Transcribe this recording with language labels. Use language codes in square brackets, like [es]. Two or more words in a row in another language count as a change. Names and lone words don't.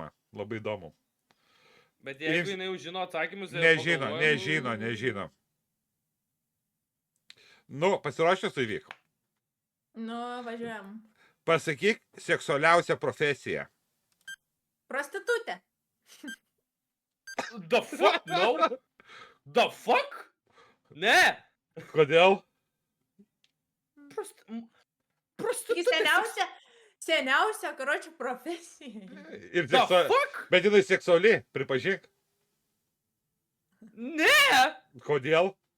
[lt] Labai įdomu. Bet jeigu jinai jau žino atsakymus... Nežino. Nu, pasiruošęs Aivyk. Nu, važiuojam. Pasakyk seksualiausią profesiją. Prostitutė. [en] The fuck, no? The fuck? [lt] Ne. Kodėl? Seniausia, karočią, profesija. [en] The fuck? [lt] Bet jinai seksuali, pripažink. Ne. Kodėl?